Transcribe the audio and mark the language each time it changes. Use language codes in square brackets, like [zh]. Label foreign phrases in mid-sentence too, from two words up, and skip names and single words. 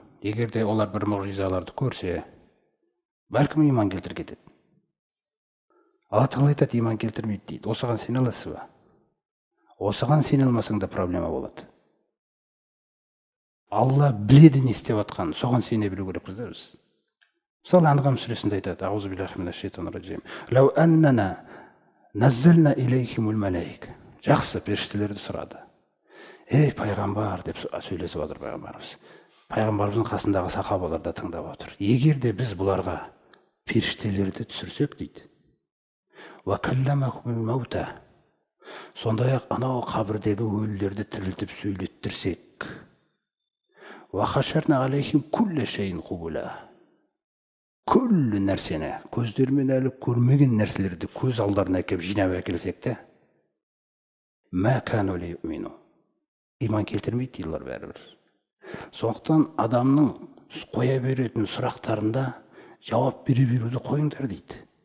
[kk] Егер де олар бір мұғжизаларды көрсе, бәлкім иман келтір кетеді. Алла Тағала айтады, иман келтірмейді дейді. Осыған сене аласыз ба? Осыған сене алмасаң да проблема болады. Алла біледі не істеп жатқанын, соған сене білу керекпіз да біз. Мысалы, Анғам сүресінде айтады, [ar] أعوذ بالله من الشيطان الرجيم. لو أننا نزلنا إليهم الملائكة. [kk] Жақсы, періштелерді сұрады. Ей пайғамбар деп сөйлесіп отыр пайғамбарымыз. Пайғамбарымыздың қасындағы сахабалар да тыңдап отыр. Егер де біз бұларға періштелерді түсірсек дейді. [ar] وكلمهم الموتى. [kk] Сондай-ақ анау қабірдегі өлілерді тірілтіп сөйлеттірсек. [ar] وحشرنا عليهم كل شيء قبلا. [kk] Күллі нәрсені, көздермен әлі көрмеген нәрселерді көз алдарына әкеп жинап әкелсек те, [ar] ما كانوا ليؤمنوا. [kk] Иман келтірмейді дейлер бәрібір. Сондықтан адамның қоя беретін сұрақтарында жауап бере беруді қойыңдар дейді.